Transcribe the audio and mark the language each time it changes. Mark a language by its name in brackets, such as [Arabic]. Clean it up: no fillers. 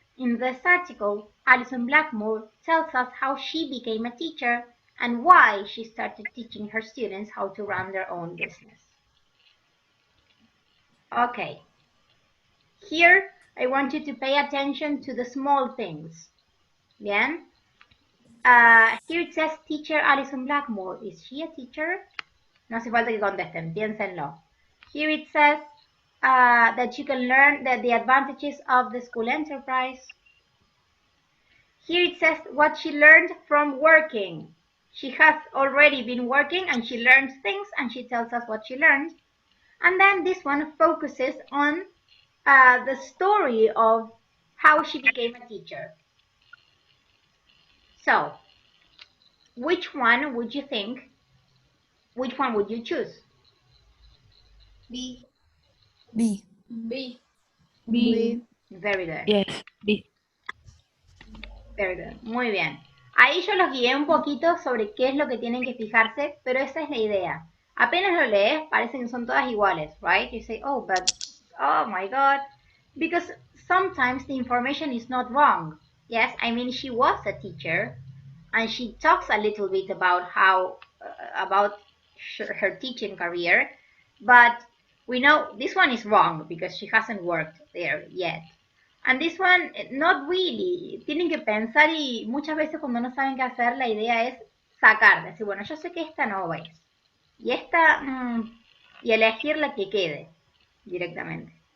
[English] In this article, Alison Blackmore tells us how she became a teacher and why she started teaching her students how to run their own business. Okay, here I want you to pay attention to the small things. Bien? Here it says teacher Alison Blackmore. Is she a teacher? [Spanish] No hace falta que contesten, piénsenlo. [English] Here it says that you can learn the advantages of the school enterprise. Here it says what she learned from working. She has already been working and she learns things and she tells us what she learned. And then this one focuses on the story of how she became a teacher. So, which one would you think? Which one would you choose? B. B. B. B. Very good. Yes, B. Very good. [Spanish] Muy bien. Ahí yo los guié un poquito sobre qué es lo que tienen que fijarse, pero esa es la idea. Apenas lo lees, parecen que son todas iguales, right? [English] You say, oh, but, oh my God. Because sometimes the information is not wrong. Yes, I mean, she was a teacher, and she talks a little bit about how, about her teaching career, but we know this one is wrong because she hasn't worked there yet. And this one, not really. [Spanish] Tienen que pensar y muchas veces cuando no saben qué hacer, la idea es sacar, decir, bueno, yo sé que esta no es. Y esta, y elegir la que quede directamente.